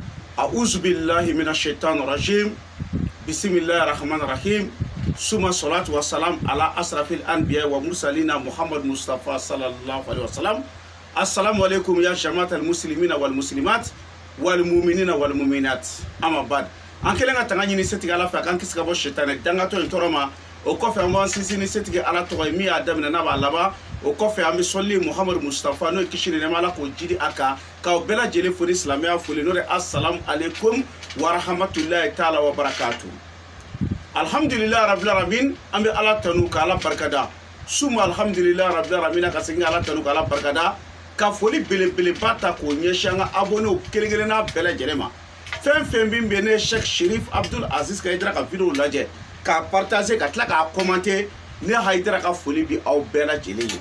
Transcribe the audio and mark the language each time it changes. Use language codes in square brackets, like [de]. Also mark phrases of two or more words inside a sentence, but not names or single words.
[ar] أعوذ بالله من الشيطان الرجيم. بسم الله الرحمن الرحيم. ثم الصلاة والسلام على أشرف الأنبياء والمرسلين محمد مصطفى صلى الله عليه وسلم. السلام عليكم يا جماعة المسلمين والمسلمات والمؤمنين والمؤمنات. أما بعد. [bm] An kelen ka tanga ɲini setigi ala fɛ kan kisi ka bɔ shaitanɛ dangatɔ in tɔɔrɔ ma. O kɔfɛ an b'an sinsin ni setigi ala tɔgɔ ye min y'a daminɛ n'a b'a laban. O kɔfɛ an bɛ sɔli Muhammad Mustafa n'o ye kisi ni nɛɛma ala k'o jidi a kan k'aw bɛɛ lajɛlen fo ni silamɛya foli n'o de [ar] السلام عليكم ورحمة الله تعالى وبركاته. الحمد لله رب العالمين, [bm] an bɛ ala tanu ka ala barikada. Suma [ar] الحمد لله رب العالمين [bm] ka segin ala tanu ka ala barikada. Ka foli belebeleba ta k'o ɲɛsin an ka abonnew kelen-kelen n'a bɛɛ lajɛlen ma. Fɛn fɛn min bɛ ne Cheikh Sherif Abdul Aziz Haidara ka vidéo lajɛ k'a partager ka tila k'a commenter ne Haidara ka foli bi aw bɛɛ lajɛlen ye.